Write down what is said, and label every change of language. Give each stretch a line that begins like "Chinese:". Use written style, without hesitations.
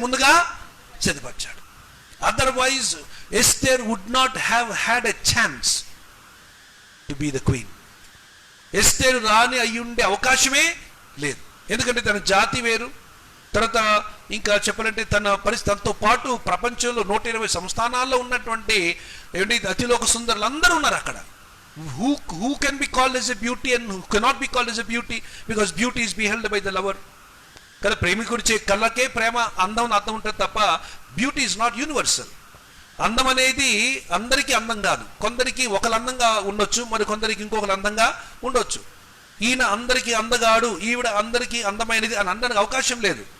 Telugu: ముందుగా సిద్ధపరిచాడు.
English: Otherwise Esther would not have had a chance to be the queen.
Telugu: ఎస్తేరు రాణి అయి ఉండే అవకాశమే లేదు. ఎందుకంటే తన జాతి వేరు, తర్వాత ఇంకా చెప్పాలంటే తనతో పాటు ప్రపంచంలో 120 సంస్థానాల్లో ఉన్నటువంటి అతిలోక సుందరులు అందరూ ఉన్నారు అక్కడ.
English: Who can be called as a beauty and who cannot be called as a beauty, because beauty is beheld by the lover.
Telugu: కదా, ప్రేమికుడి కళ్ళకే ప్రేమ అందం అర్థం ఉంటుంది తప్ప
English: Beauty is not universal.
Telugu: అందం అనేది అందరికీ అందం కాదు. కొందరికి ఒకరు అందంగా ఉండొచ్చు, మరి కొందరికి ఇంకొకరు అందంగా ఉండొచ్చు. ఈయన అందరికీ అందగాడు, ఈవిడ అందరికీ అందమైనది అని అనడానికి అవకాశం లేదు.